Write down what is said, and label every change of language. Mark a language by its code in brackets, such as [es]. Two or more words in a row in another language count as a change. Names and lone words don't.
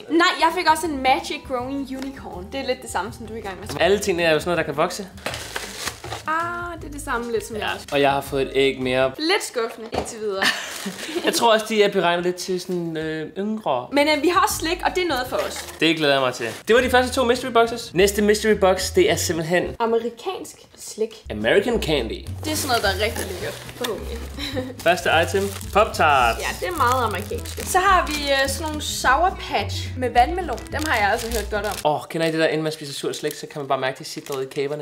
[da] Nej, jeg fik også en Magic Growing Unicorn. Det er lidt det samme, som du er i gang med. Alle tingene er jo sådan noget, der kan vokse. Det er det samme lidt som jeg også. Og jeg har fået et æg mere. Lidt skuffende indtil videre. Jeg tror også, de er beregnet lidt til sådan yngre. Men vi har også slik, og det er noget for os. Det glæder jeg mig til. Det var de første to [en] mystery boxes. [da] Næste [en] mystery box, [da] det er simpelthen... Amerikansk slik. [en] American Candy. [da] Det er sådan noget, der er rigtig lækkert. Forhåbentlig. Første item. Pop-Tart. Ja, det er meget amerikansk. Så har vi sådan nogle Sour Patch med vandmelon. Dem har jeg altså hørt godt om. Kender I det der, inden man spiser surt slik, så kan man bare mærke, de sidder i kæberne.